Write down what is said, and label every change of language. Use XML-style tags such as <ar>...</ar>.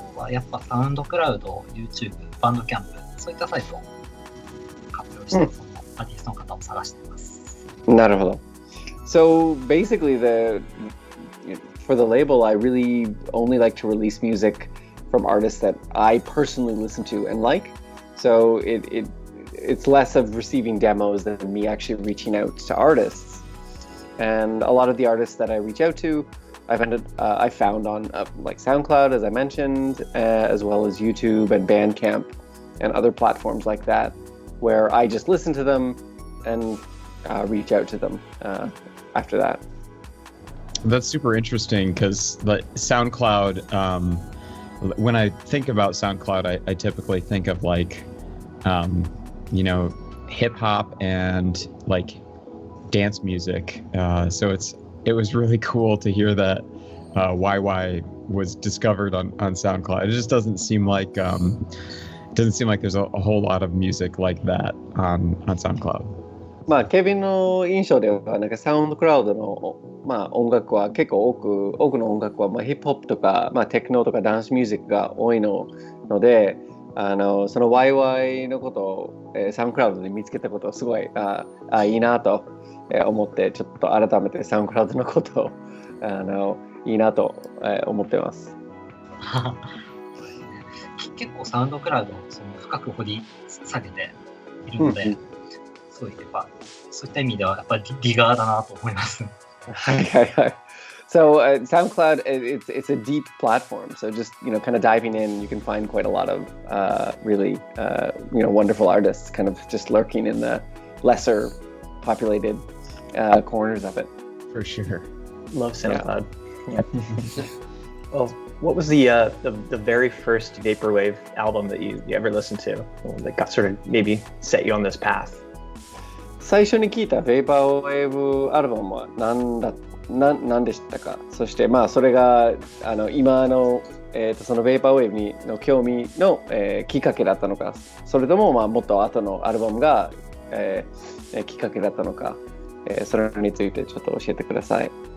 <ja>やっぱサウンドクラウド、YouTube、バンドキャンプ、そういったサイトを活用して、そのアーティストの方を探しています。なるほど。</ja> <en>So basically, for the label, I really only like to release music from artists that I personally listen to and like. So it's less of receiving demos than me actually reaching out to artists. And a lot of the artists that I reach out to, I found on like SoundCloud, as I mentioned, as well as YouTube and Bandcamp and other platforms like that, where I just listen to them and reach out to them after that. That's super interesting because SoundCloud, when I think about SoundCloud, I typically think of like, hip hop and like dance music. So it was really cool to hear that YY was discovered on SoundCloud. It just doesn't seem like there's a whole lot of music like that on SoundCloud.</en> <ja>ケビンの印象ではなんかサウンドクラウドの音楽は結構多くの音楽はヒップホップとかテクノとかダンスミュージックが多いので、その YY のことをサウンドクラウドで見つけたことはすごいいいなと思ってちょっと改めてサウンドクラウドのことをいいなと思ってます。結構サウンドクラウドを深く掘り下げているので、そういった意味ではやっぱりリガーだなと思います。はいはいはい。</ja> <en>So SoundCloud, it's a deep platform. So just kind of diving in, you can find quite a lot of really wonderful artists, kind of just lurking in the lesser populated corners of it. For sure. Love SoundCloud. Yeah. Well, what was the very first vaporwave album that you ever listened to that got sort of maybe set you on this path?</en> <ja>最初に聞いたベーパーウェーブアルバムは何でしたか？そしてそれが今の、そのベーパーウェーブの興味の、きっかけだったのか、それとももっと後のアルバムが、きっかけだったのか、それについてちょっと教えてください。</ja>